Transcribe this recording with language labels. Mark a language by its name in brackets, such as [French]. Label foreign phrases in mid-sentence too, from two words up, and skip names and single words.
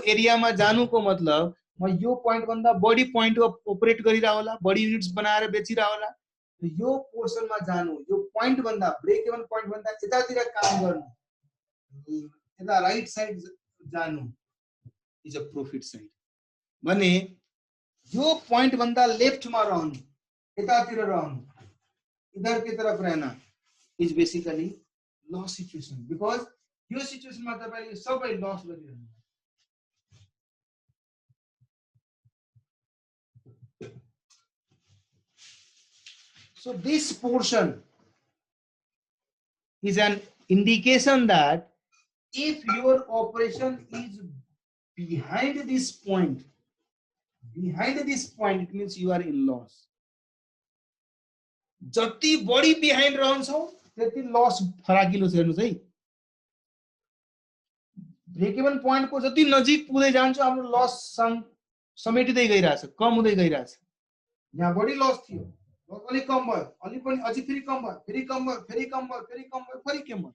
[Nepali] एरियामा जानुको मतलब म यो पोइन्ट भन्दा बढी पोइन्ट अपरेट गरिरा होला, बढी युनिट्स बनाएर बेचिरा होला, यो पोर्सनमा जानु, यो पोइन्ट भन्दा [English] break even point [Nepali] भन्दा यतातिर काम गर्नु, यता [English] right side [Nepali] जानु [English] is a profit side [Nepali] भने यो पोइन्ट भन्दा लेफ्ट में रहनु, यतातिर रहनु, [Hindi] इधर की तरफ रहना [English] is basically loss situation, because [Nepali] यो सिचुएशन में तपाईले सबै लॉस गरिरहनु। [English] So this portion is an indication that if your operation is behind this point, it means you are in loss. [Nepali] जति बढी बिहाइन्ड रहन्छौ त्यति लस फराकिलो छ। हेर्नुस् है, [English] break even point [Nepali] को जति नजिक पुग्दै जान्छ हाम्रो लस समेटिँदै गइरहेछ, कम हुँदै गइरहेछ। यहाँ बढी लस थियो, अलि कम भयो, अलि पनि अझै फेरि कम भयो, फेरि कम भयो, फेरि कम भयो, फेरि कम भयो, फेरि कम भयो।